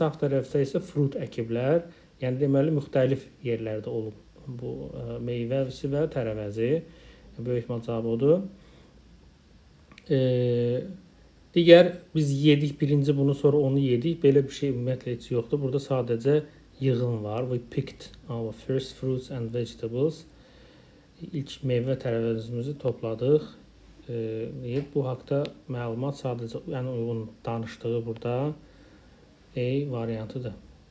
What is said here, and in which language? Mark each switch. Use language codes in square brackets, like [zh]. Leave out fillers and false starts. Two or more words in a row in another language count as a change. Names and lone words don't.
[az] Sağ tərəfdə isə fruit əkiblər. Yəni deməli müxtəlif yerlərdə olub bu meyvəsi və tərəvəzi. Böyük ehtimal cavabı odur. Digər biz yedik birinci bunu, sonra onu yedik. Belə bir şey ümumiyyətlə heç yoxdur. Burada sadəcə yığın var. [en] We picked our first fruits and vegetables. [az] ilk meyvə tərəvəzimizi topladıq. Bu haqda məlumat sadəcə uyğun danışdığı burada E variantıdır.